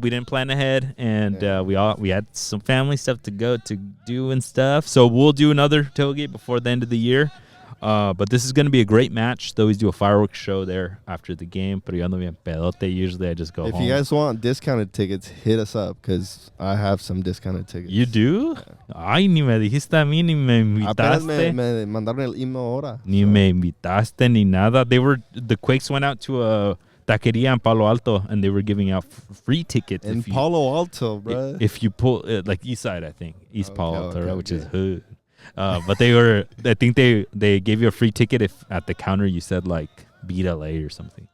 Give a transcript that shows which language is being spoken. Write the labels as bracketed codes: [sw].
[en] We didn't plan ahead, and we had some family stuff to do and stuff. So we'll do another tailgate before the end of the year. But this is going to be a great match. They always do a fireworks show there after the game. [es] Pero yo ando bien pedote. [en] Usually I just go home. If you guys want discounted tickets, hit us up because I have some discounted tickets. You do? [es] Ay, ni me dijiste a mí, ni me invitaste. Apenas me mandaron el email ahora. Ni me invitaste, ni nada. [en] The Quakes went out to a taqueria in Palo Alto, and they were giving out free tickets. In Palo Alto, bro. If you pull, like East Side, I think. East Palo Alto, right, which is hood. But I think they gave you a free ticket if at the counter you said like Beat LA or something.